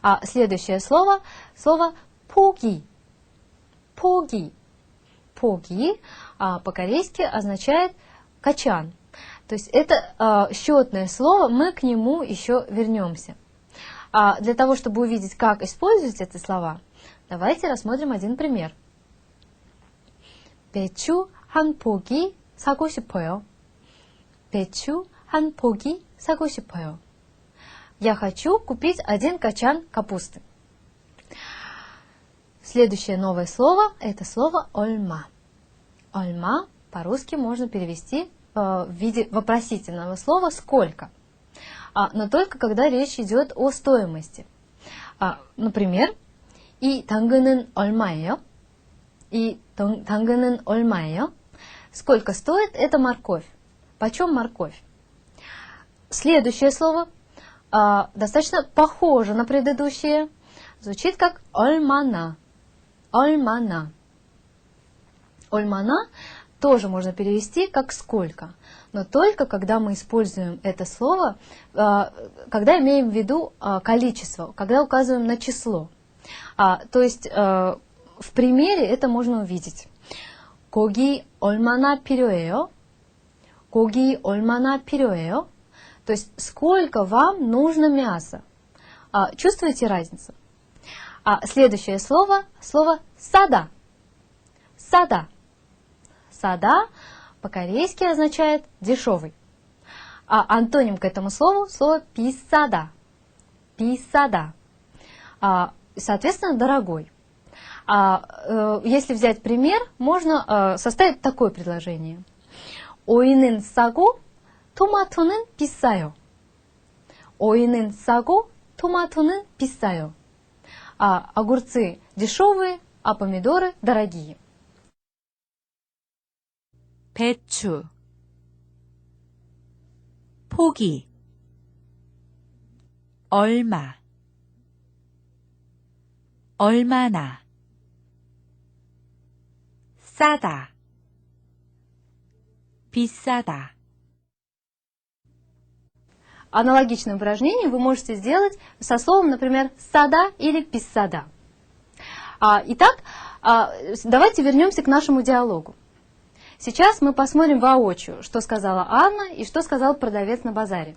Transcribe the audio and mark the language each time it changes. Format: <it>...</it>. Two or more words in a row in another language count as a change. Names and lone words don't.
<ru>А следующее слово поги. Поги. Поги по-корейски означает качан. То есть это счетное слово, мы к нему еще вернемся. Для того, чтобы увидеть, как использовать эти слова, давайте рассмотрим один пример.</ru> <ko>배추 한 포기 사고 싶어요. 배추 한 포기 사고 싶어요.</ko> <ru>Я хочу купить 1 качан капусты. Следующее новое слово – это слово «ольма». «Ольма» по-русски можно перевести в виде вопросительного слова «сколько?», но только когда речь идет о стоимости. Например,</ru> <ko>이 당근은 얼마예요? 이 당근은 얼마예요?</ko> <ru>Сколько стоит эта морковь? Почем морковь? Следующее слово достаточно похоже на предыдущее. Звучит как</ru> <ko>얼마나. 얼마나.</ko> <ru>얼마나 тоже можно перевести как «сколько», но только когда мы используем это слово, когда имеем в виду количество, когда указываем на число. То есть в примере это можно увидеть.</ru> <ko>고기 얼마나 필요해요? 고기 얼마나 필요해요?</ko> <ru>То есть сколько вам нужно мяса? Чувствуете разницу? Следующее слово «сада». «Сада». «Сада» по-корейски означает «дешевый». Антоним к этому слову слово «писада». «Писада». Соответственно, «дорогой». Если взять пример, можно составить такое предложение.</ru> <ko>오이는 싸고 토마토는 비싸요. 오이는 싸고 토마토는 비싸요.</ko> <ru>Огурцы дешевые, а помидоры дорогие.</ru> <ko>배추, 포기, 얼마, 얼마나, 싸다, 비싸다.</ko> <ru>Аналогичное упражнение вы можете сделать со словом, например, «сада» или «писсада». Итак, давайте вернемся к нашему диалогу. Сейчас мы посмотрим воочию, что сказала Анна и что сказал продавец на базаре.</ru>